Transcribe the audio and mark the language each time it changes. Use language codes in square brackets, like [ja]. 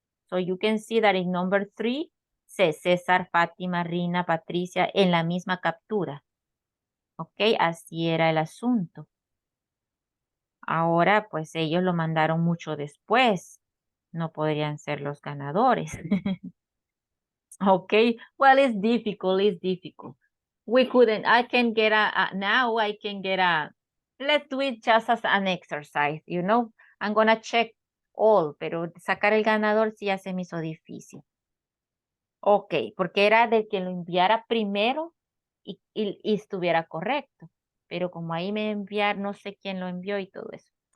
[en] So you can see that in number 3, César, Fátima, Rina, Patricia [es] en la misma captura, ¿ok? Así era el asunto. Ahora, pues ellos lo mandaron mucho después. No podrían ser los ganadores. [en] Okay, well, it's difficult. We couldn't, I can get now I can get let's do it just as an exercise, you know. I'm gonna check all, [es] pero sacar el ganador sí ya se me hizo difícil. Ok, porque era de que lo enviara primero y estuviera correcto. Pero como ahí me enviar, no sé quién lo envió y todo eso.